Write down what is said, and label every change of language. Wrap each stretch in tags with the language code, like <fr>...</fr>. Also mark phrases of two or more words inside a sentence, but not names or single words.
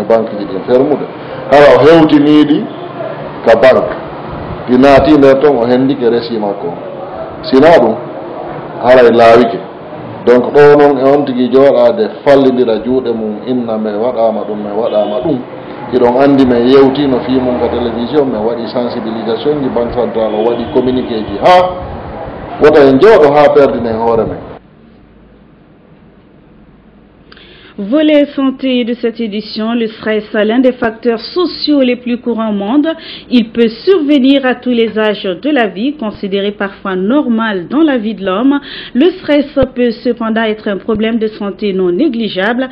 <ff>banque ji ɗin fermude hara o hewtiniɗi ka banque ɗi naati nder ton o hendike resi makko sina ɗum haray laawike donc ɗo noon e on tigi jooɗade fallidira juuɗe mum inna me waɗama ɗum iɗon andi men yewti no fi mum ka télévision men waɗi sensibilisation ji</ff> <fr>banque centrale</fr> <ff>o waɗi communiqué ji ha wota en jooɗo ha perdinen hoore men.</ff> <fr>Volet santé de cette édition, le stress, l'un des facteurs sociaux les plus courants au monde. Il peut survenir à tous les âges de la vie, considéré parfois normal dans la vie de l'homme. Le stress peut cependant être un problème de santé non négligeable.</fr>